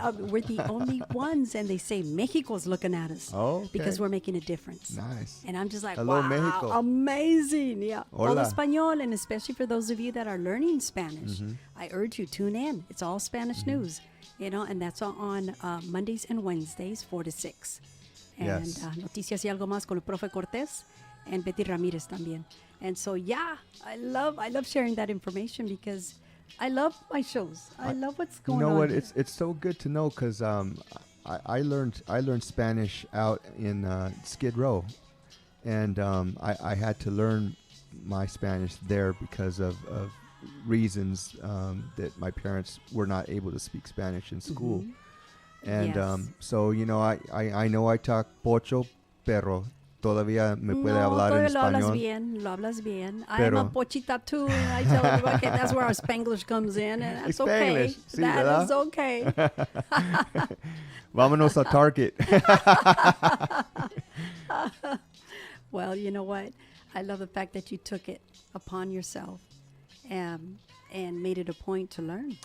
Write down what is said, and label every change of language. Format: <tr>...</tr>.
<en>We're the only ones, and they say Mexico's looking at us because we're making a difference. Nice. And I'm just like, hello, wow, Mexico. Amazing. Yeah.</en> <es>Hola.</es> <en>All Español, and especially for those of you that are learning Spanish, I urge you, tune in. It's all Spanish news, and that's on Mondays and Wednesdays, 4 to 6. And Noticias y Algo Más con el Profe Cortés and Betty Ramirez también. And so, I love sharing that information because I love my shows. I love what's going on. You know what? Here. It's so good to know because I learned Spanish out in Skid Row, and I had to learn my Spanish there because of reasons that my parents were not able to speak Spanish in school. Mm-hmm. And so, I know I talk pocho,</en> <es>pero todavía me puede hablar en español. Lo hablas bien.</es> <en>I'm a pochita too. And I tell everybody, okay, that's where our Spanglish comes in. And that's okay.</en> <es>Sí,</es> <en>that</en> <es>¿verdad?</es> <en>is okay.</en> <es>Vámonos a Target.</es> <en>Well, you know what? I love the fact that you took it upon yourself and made it a point to learn.</en>